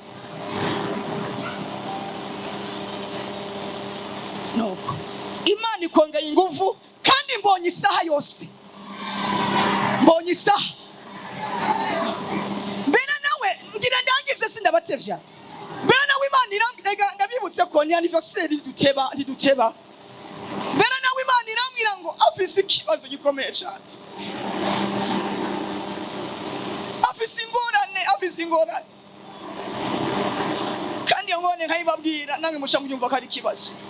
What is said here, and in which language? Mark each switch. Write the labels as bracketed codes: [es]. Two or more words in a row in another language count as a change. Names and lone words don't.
[rn] Nuko Imana ikongera ingufu kandi mbonye isaha yose. Mbonye isaha. Bera nawe ngira ndangize sindabatevya. Bera nawe Imana irambwira ndabibutse ko ni anniversaire riduteba. Bera nawe Imana irambwira ngo afise ikibazo gikomeye cyane. Afise ingorane. Kandi ngone nkayibabwira nange muca mubyumva ko ari ikibazo.